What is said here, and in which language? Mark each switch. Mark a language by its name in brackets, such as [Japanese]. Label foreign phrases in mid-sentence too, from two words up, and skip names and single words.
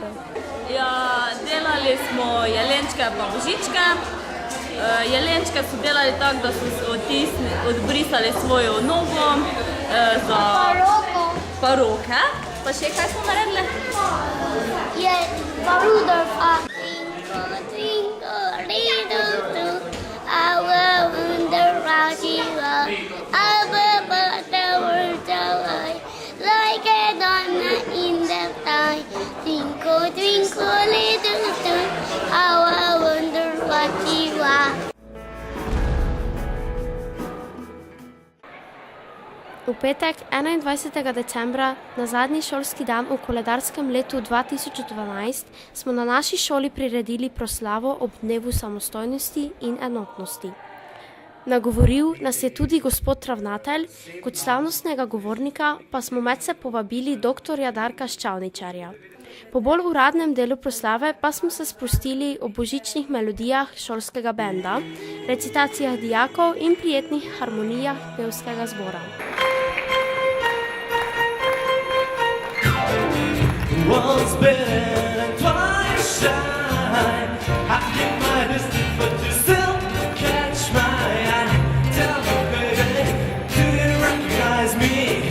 [Slovenian] Ja, delali smo Jelenčke pa Božičke. Jelenčke so delali tako, da so odbrisali svojo nogo za pa roke. Pa še kaj smo naredili? Je pa Rudolf, [English] twinkle, little our wonder round you are, above the world away, like a diamond in the sky. Twinkle, twinkle, little star, our wonder what you are. [Slovenian] V petek, 21. decembra, na zadnji šolski dan v koledarskem letu 2012, smo na naši šoli priredili proslavo ob dnevu samostojnosti in enotnosti. Nagovoril nas je tudi gospod ravnatelj, kot slavnostnega govornika pa smo medse povabili dr. Darka Ščavničarja. Po bolj uradnem delu proslave pa smo se sprostili o božičnih melodijah šolskega benda, recitacijah dijakov in prijetnih harmonijah pevskega zbora. [English] Once bitten and twice shy, I keep my distance, but you still catch my eye. Tell me, baby, do you recognize me?